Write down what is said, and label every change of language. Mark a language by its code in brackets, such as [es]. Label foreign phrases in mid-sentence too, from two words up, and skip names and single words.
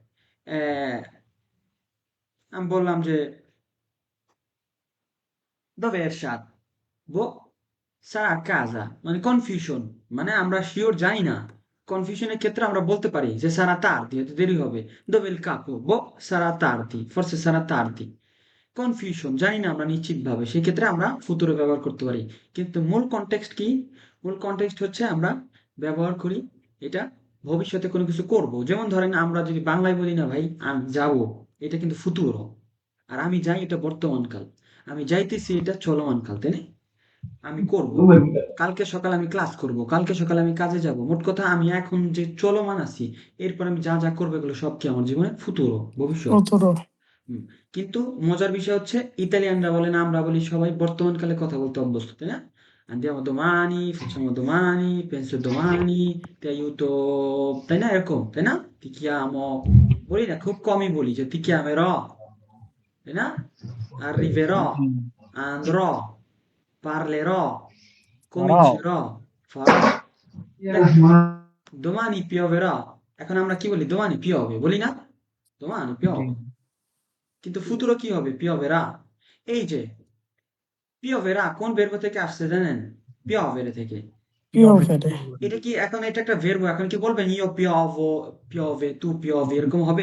[bn] আমি বললাম যে dov'è এরশাদ? [it] bo sarà a casa [bn] মানে কনফিউশন, মানে আমরা শিওর জানি না। কনফিউশনের ক্ষেত্রে আমরা বলতে পারি যে [it] sarà tardi, [bn] হয়তো দেরি হবে। [it] dov'è il capo? বো sarà tardi, forse sarà tardi। [bn] কনফিউশন জানি না আমরা নিশ্চিতভাবে, সেক্ষেত্রে আমরা ফুতুরে ব্যবহার করতে পারি। কিন্তু মূল কনটেক্সট কি? মূল কনটেক্সট হচ্ছে আমরা ব্যবহার করি এটা ভবিষ্যতে কোনো কিছু করব। যেমন ধরেন আমরা যদি বাংলায় বলি না ভাই আমি যাব, এটা কিন্তু ফুতুর। আর আমি যাই এটা বর্তমান কাল। আমি যাইতেছি এটা চলমান কাল, তাই না? আমি করব, কালকে সকালে আমি ক্লাস করব, কালকে সকালে আমি কাজে যাব। মোট কথা আমি এখন যে চলমান আছি, এরপর আমি যা যা করবো এগুলো সব কি আমার জীবনে ফুতুর, ভবিষ্যৎ। [it] Futuro. [bn] হুম। কিন্তু মজার বিষয় হচ্ছে ইতালিয়ানরা বলেন, আমরা বলি সবাই বর্তমানকালে কথা বলতে অভ্যস্ত, তাই না? [it] Andiamo domani, facciamo domani, penso domani, ti aiuto, [bn] তাই না? এরকম, তাই না? [it] Ti chiamo, [bn] বলি না, খুব কমই বলি যে [it] ti chiamerò, [bn] তাই না? [it] Arriverò, andrò, parlerò, [bn] তারাও [it] comincerò, farò। দেখেন, domani pioverà। [bn] এখন আমরা কি বলি? [it] domani piove, [bn] বলি না? domani জি [it] piove। [bn] কিন্তু ফুতুরো কি হবে? pioverà। এই যে পিওভেরা কোন ভার্ব থেকে আসছে জানেন? পিওভেরে থেকে। [it] Piovere. [bn] এটা কি এখন এটা একটা ভার্ব, এখন কি বলবেন [it] io piovo, piove, tu piovi [bn] এরকম হবে?